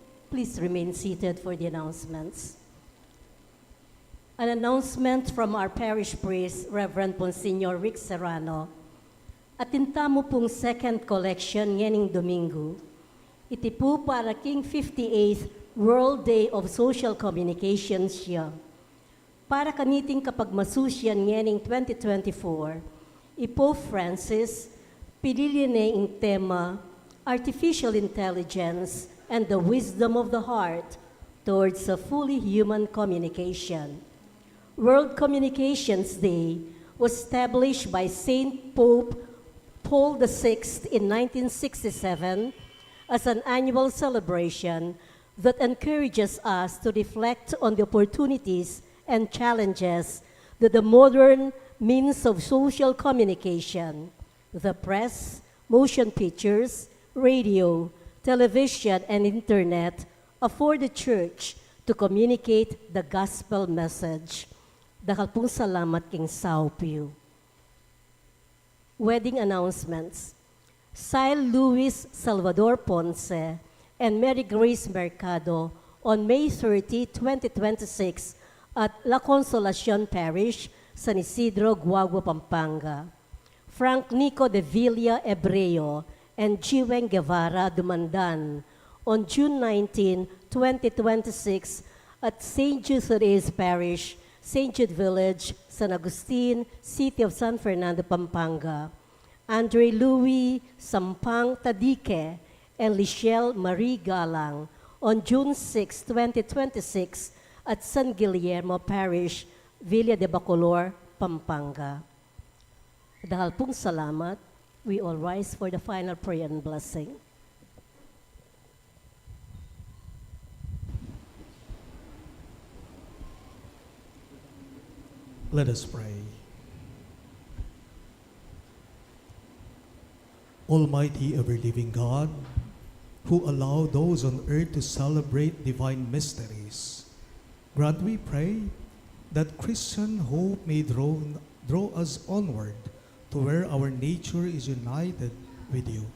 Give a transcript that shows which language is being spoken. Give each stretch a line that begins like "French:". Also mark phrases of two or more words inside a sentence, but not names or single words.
English: Please remain seated for the announcements. An announcement from our parish priest, Reverend Monsignor Rick Serrano.
Pampanga: Atinta mo pong
English: second collection
Pampanga: ngening Domingo. Iti po para king 58th World Day of Social Communication siya. Para kaniting kapag masusyan ngening 2024,
Filipino: Pope Francis, pinili ang tema,
English: Artificial Intelligence and the Wisdom of the Heart towards a fully human communication. World Communications Day was established by Saint Pope Paul VI in 1967 as an annual celebration that encourages us to reflect on the opportunities and challenges that the modern means of social communication, the press, motion pictures, radio, television, and internet afford the Church to communicate the gospel message.
Pampanga: Dakal pong salamat king 𝐂𝐵.
English: Wedding announcements. Sile Luis Salvador Ponce and Mary Grace Mercado on May 30, 2026 at La Consolacion Parish, San Isidro, Guagua, Pampanga. Frank Nico de Villa Hebreo and Jiweng Guevara Dumandan on June 19, 2026 at St. Jude Therese Parish, St. Jude Village, San Agustin, City of San Fernando, Pampanga. Andre Louis Sampang Tadique and Lichelle Marie Galang on June 6, 2026 at San Guillermo Parish, Villa de Bacolor, Pampanga.
Pampanga: Dahil pong salamat,
English: we all rise for the final prayer and blessing. Let us pray. Almighty ever-living God, who allow those on earth to celebrate divine mysteries, grant, we pray, that Christian hope may draw us onward to where our nature is united with you.